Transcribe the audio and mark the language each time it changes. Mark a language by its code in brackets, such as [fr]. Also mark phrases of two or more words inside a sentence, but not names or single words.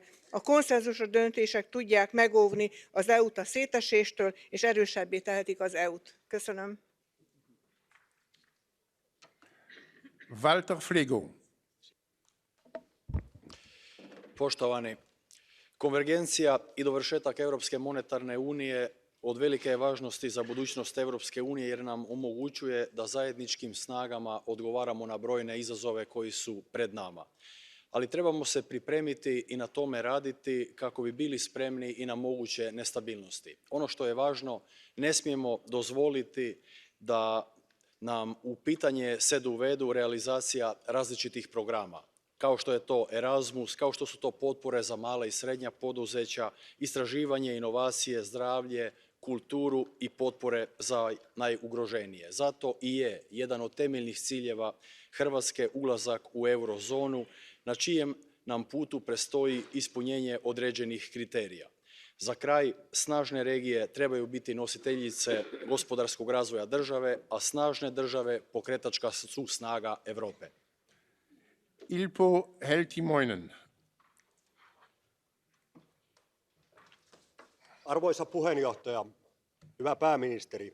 [hu] A konszenzusos döntések tudják megóvni az EU-t a széteséstől, és erősebbé tehetik az EU-t. Köszönöm. Walter Flego. [hr] Poštovani, konvergencija i dovršetak Europske monetarne unije od velike je važnosti za budućnost Europske unije jer nam omogućuje da zajedničkim snagama odgovaramo na brojne izazove koji su pred nama. Ali trebamo se pripremiti i na tome raditi kako bi bili spremni i na moguće nestabilnosti. Ono što je važno, ne smijemo dozvoliti da nam u pitanje se dovedu realizacija različitih programa, kao što je to Erasmus, kao što su to potpore za mala i srednja poduzeća, istraživanje, inovacije, zdravlje, kulturu i potpore za najugroženije. Zato i je jedan od temeljnih ciljeva Hrvatske ulazak u eurozonu, na čijem nam putu predstoji ispunjenje određenih kriterija. Za kraj, snažne regije trebaju biti nositeljice gospodarskog razvoja države, a snažne države pokretačka su snaga Europe. Ilpo Heltimoinen. [fi] Arvoisa puheenjohtaja, hyvä pääministeri.